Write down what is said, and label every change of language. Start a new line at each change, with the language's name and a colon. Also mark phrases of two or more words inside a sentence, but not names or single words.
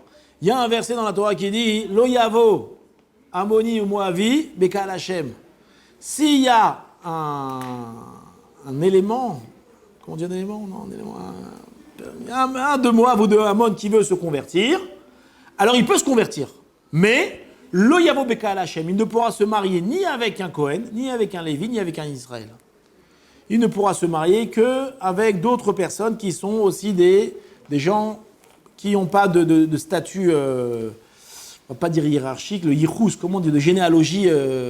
French: Il y a un verset dans la Torah qui dit «
Hebrew: לא יבא עמוני
French: ou
Hebrew: מואבי בקהל השם
French: » S'il y a un élément, comment on dit un élément ? Non, un élément, un de Moab ou de Ammon qui veut se convertir, alors il peut se convertir. Mais,
Hebrew: לא יבא בקהל השם,
French: il ne pourra se marier ni avec un Kohen, ni avec un Lévi, ni avec un Israël. Il ne pourra se marier qu'avec d'autres personnes qui sont aussi des gens qui n'ont pas de statut, on ne va pas dire hiérarchique, le yichus, comment on dit, de généalogie cachère.